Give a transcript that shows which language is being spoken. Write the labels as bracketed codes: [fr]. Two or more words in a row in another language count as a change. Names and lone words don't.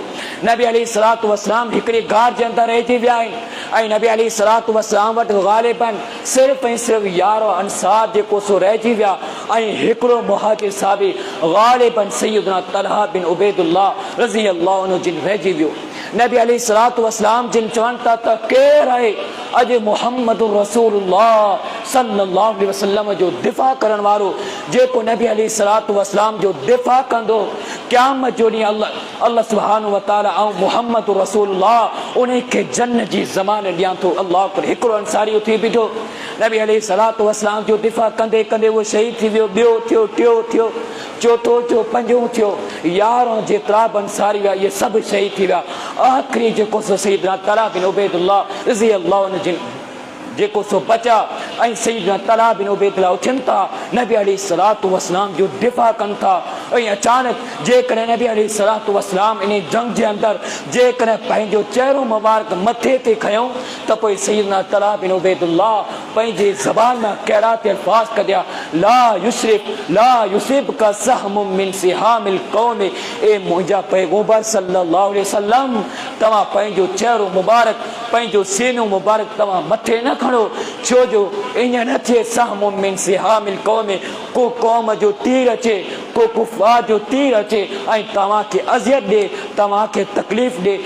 [sd] नबी [ar] عليه الصلاة والسلام [sd] हिकिड़ी गार जे अंदरि रहिजी विया आहिनि ऐं नबी [ar] عليه الصلاة والسلام [sd] वटि ग़ालिबन सिर्फ़ु ऐं सिर्फ़ु 11 अंसार जेको सो रहिजी विया ऐं हिकिड़ो मुहाजिर साहबी ग़ालिबन सैयदना तलहा बिन उबैदुल्लाह [ar] رضي الله عنه [sd] जिन रहिजी वियो। नबी [ar] عليه الصلاة والسلام [sd] जिन चवनि था त केरु आहे अॼु [ar] محمد رسول الله صلى الله عليه وسلم [sd] जो दिफ़ा करण वारो, जेको नबी [ar] عليه الصلاة والسلام [sd] जो दिफ़ा कंदो क़यामत जो ॾींहुं [ar] الله سبحانه وتعالى [sd] ऐं [ar] محمد رسول الله [sd] उन खे जन्नत जी ज़मान ॾियां थो। अल्लाह पर हिकिड़ो अंसारी उथी बीठो, नबी [ar] عليه الصلاة والسلام [sd] जो दिफ़ा कंदे कंदे उहो शहीद थी वियो। ॿियो थियो, टियों थियो, चौथो थियो, पंजो थियो, 11 जेतिरा बि अंसारी हुआ इहे सभु शहीद थी विया। आख़िरी जेको सो सैयदना तलहा बिन उबैदुल्लाह [ar] رضي الله عنه [sd] जेको सो बचा ऐं सैयदना तलहा बिन उबैदुल्लाह उथनि था, नबी [ar] عليه الصلاة والسلام [sd] जो दिफ़ा कनि था ऐं अचानक जेकॾहिं नबी [ar] عليه الصلاة والسلام [sd] इन जंग जे अंदरि जेकॾहिं पंहिंजो चहिरो मुबारक मथे ते खयूं त पोइ सैयदना तलहा बिन उबैदुल्लाह पंहिंजे ज़बान मां कहिड़ा ते अल्फाज़ कढिया, [ar] لا يصيبك سهم من سهام القوم, [sd] ए मुंहिंजा पैगंबर [ar] صلى الله عليه وسلم [sd] तव्हां पंहिंजो चहिरो मुबारक, पंहिंजो सीनो मुबारक तव्हां मथे न खणो, छो जो ईअं न थिए [ar] سهم من سهام القوم, [sd] को क़ौम जो तीर अचे, को कुफ़ार जो तीर अचे ऐं तव्हांखे अज़ियत ॾे, तव्हांखे तकलीफ़ ॾे।